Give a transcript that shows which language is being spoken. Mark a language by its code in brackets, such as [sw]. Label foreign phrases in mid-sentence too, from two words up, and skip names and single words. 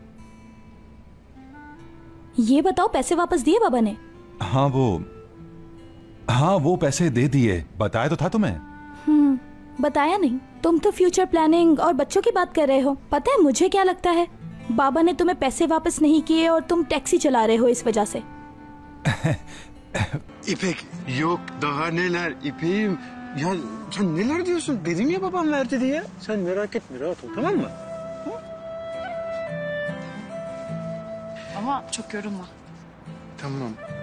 [hi] ये बताओ, पैसे वापस दिए बाबा ने? हाँ वो पैसे दे दिए। बताया तो था तुम्हें। बताया नहीं। तुम तो [en] future planning [hi] और बच्चों की बात कर रहे हो। पता है मुझे क्या लगता है? बाबा ने तुम्हें पैसे वापस नहीं किए और तुम टैक्सी चला रहे हो इस वजह से। [tr] İpek, yok daha neler İpek'im. Ya sen neler diyorsun? Dedim ya babam verdi diye. Sen merak etme, rahat ol, tamam mı? Ama çok yorulma. Tamam.